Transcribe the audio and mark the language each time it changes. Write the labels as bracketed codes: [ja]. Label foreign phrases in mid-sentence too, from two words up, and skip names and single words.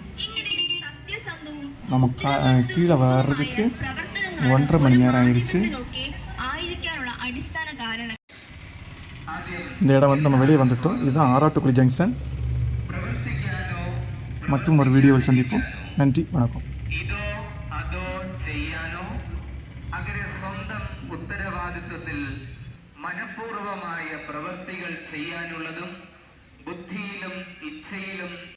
[ta] நம்ம கீழே வர்றதுக்கு 1.5 மணி நேரம் ஆயிடுச்சு. இந்த இடம் வந்து நம்ம வெளியே வந்துட்டோம். இதுதான் ஆராட்டுக்குழி ஜங்ஷன். மற்றும் ஒரு வீடியோவில் சந்திப்போம். நன்றி வணக்கம். [ml] ഇതോ അതോ ചെയ്യാനോ അങ്ങനെ സ്വന്തം ഉത്തരവാദിത്വത്തിൽ മനഃപൂർവമായ പ്രവൃത്തികൾ ചെയ്യാനുള്ളതും ബുദ്ധിയിലും ഇച്ഛയിലും